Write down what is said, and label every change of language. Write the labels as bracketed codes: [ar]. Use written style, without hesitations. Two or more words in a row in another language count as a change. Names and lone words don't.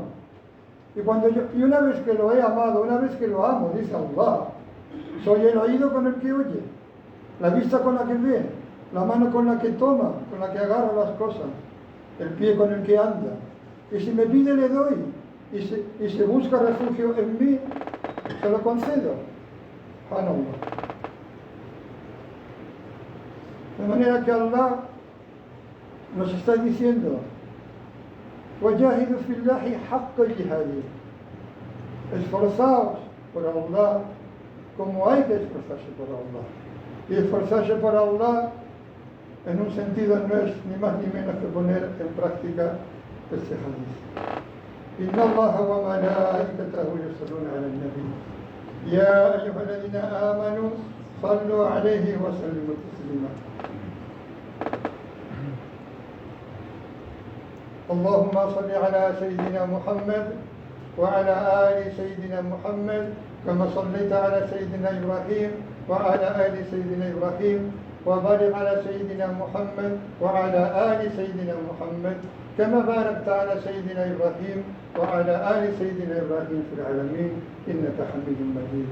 [es] Y una vez que lo he amado, una vez que lo amo, dice Allah, soy el oído con el que oye, la vista con la que ve, la mano con la que toma, con la que agarra las cosas, el pie con el que anda. Y si me pide, le doy. Y si busca refugio en mí, se lo concedo. Subhanallah. De manera que Allah nos está diciendo, [ar] وَجَاهِدُوا فِي اللَّهِ حَقَّ جِهَادِهِ. [es] Esforzaos por Allah como hay que esforzarse por Allah. Y esforzarse por Allah en un sentido no es ni más ni menos que poner en práctica este hadith. [ar] إن الله وملائكته يصلون على النبي. يا أيها الذين آمنوا صلوا عليه وسلموا تسليما. اللهم صل على سيدنا محمد وعلى آل سيدنا محمد كما صليت على سيدنا إبراهيم وعلى آل سيدنا إبراهيم وبارك على سيدنا محمد وعلى آل سيدنا محمد كما باركت على سيدنا إبراهيم وعلى آل سيدنا إبراهيم في العالمين إنك حميد مجيد.